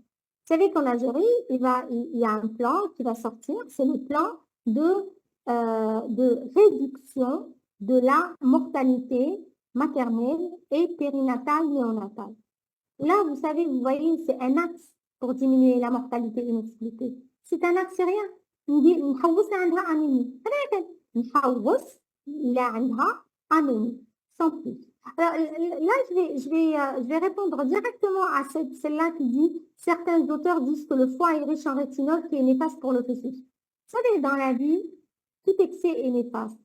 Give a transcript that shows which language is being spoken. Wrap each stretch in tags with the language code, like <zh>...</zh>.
<fr>Vous savez qu'en Algérie, il y a un plan qui va sortir, c'est le plan de réduction de la mortalité maternelle et périnatale néonatale. Là, vous savez, vous voyez, c'est un axe pour diminuer la mortalité inexpliquée. C'est un axe, c'est rien.</fr> <ar>نحوس عندها anémie. نحوس اللي عندها anémie,</ar> <fr>sans plus. Alors, là, je vais répondre directement à celle-là qui dit certains auteurs disent que le foie est riche en rétinol qui est néfaste pour le fœtus. Vous savez, dans la vie, tout excès est néfaste.</fr>